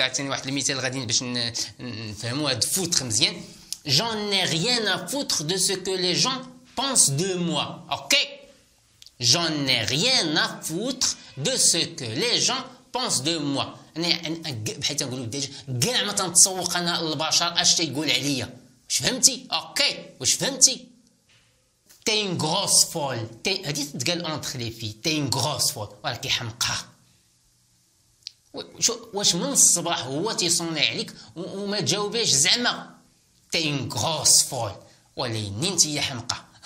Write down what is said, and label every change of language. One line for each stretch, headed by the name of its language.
Arabic: عطيني واحد المثال غادي باش نفهموا هاد فوتر مزيان.
French: j'en ai rien à foutre de ce que les gens pensent de moi. OK, j'en ai rien à foutre de ce que les gens pensent de moi.
Arabic: انا بحال تنقولوا ديجا كاع ما تنتسوق انا البشر اش تيقول عليا. واش فهمتي؟ اوكي واش فهمتي؟
French: تي اون غروس فول،
Arabic: هادي تتقال اونتر لي في.
French: تي اون غروس فول
Arabic: ولكن حمقى. واش من الصباح هو تيصوني عليك وما تجاوبيش زعما
French: تي اون غروس فول،
Arabic: ولكن انت يا حمقى.